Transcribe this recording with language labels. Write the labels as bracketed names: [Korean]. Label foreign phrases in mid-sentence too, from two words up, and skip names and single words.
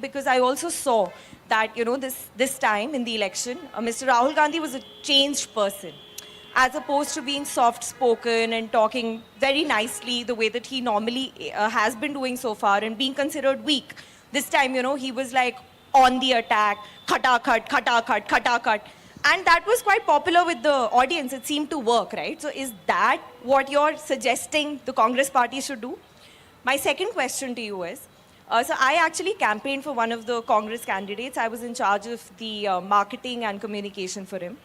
[English] Because I also saw that, this time in the election, Mr. Rahul Gandhi was a changed person, as opposed to being soft-spoken and talking very nicely the way that he normally has been doing so far and being considered weak. This time, he was like on the attack, [Hindi] khata-khat, khata-khat, khata-khat. [English] And that was quite popular with the audience. It seemed to work, right? So is that what you're suggesting the Congress party should do? My second question to you is, so I actually campaigned for one of the Congress candidates. I was in charge of the marketing and communication for him.